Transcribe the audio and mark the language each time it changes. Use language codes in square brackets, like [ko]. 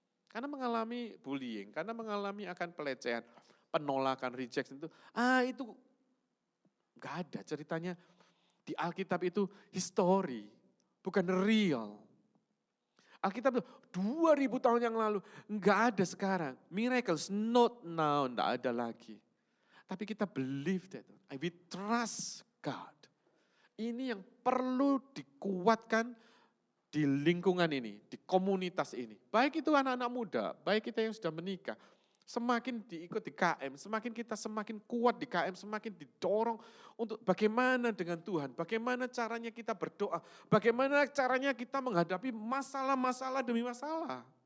[id] Karena mengalami bullying, karena mengalami akan pelecehan, penolakan, rejection itu enggak ada ceritanya di Alkitab itu history, bukan real. Alkitab itu 2000 tahun yang lalu, enggak ada sekarang. [en] Miracles, not now, [id] enggak ada lagi. Tapi kita [en] believe that, we trust God. [id] Ini yang perlu dikuatkan di lingkungan ini, di komunitas ini. Baik itu anak-anak muda, baik kita yang sudah menikah. Semakin diikut di KM, semakin kita semakin kuat di KM, semakin didorong untuk bagaimana dengan Tuhan, bagaimana caranya kita berdoa, bagaimana caranya kita menghadapi masalah-masalah demi masalah.